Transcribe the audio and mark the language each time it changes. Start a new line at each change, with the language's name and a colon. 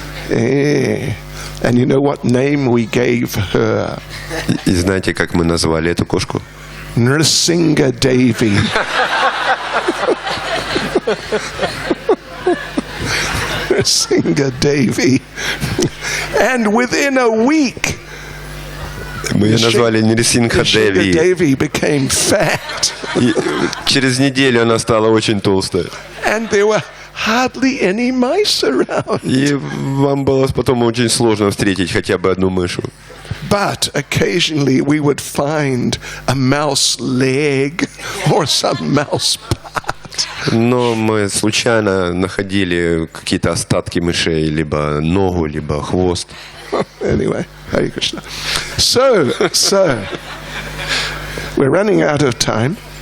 English: And you know what name we gave her?
Russian: И знаете, как мы назвали эту кошку?
English: Nrsinga Devi. Nrsinga Devi. And within a week,
Russian: Мы ее назвали Нрсингха Nrsinga Деви.
English: Devi became fat.
Russian: И через неделю она стала очень толстой.
English: And there were hardly any mice around.
Russian: И вам было потом очень сложно встретить хотя бы одну мышу.
English: But occasionally we would find a mouse leg or some mouse part.
Russian: Но мы случайно находили какие-то остатки мышей, либо ногу, либо хвост.
English: Anyway, Hare Krishna. So, we're running out of time.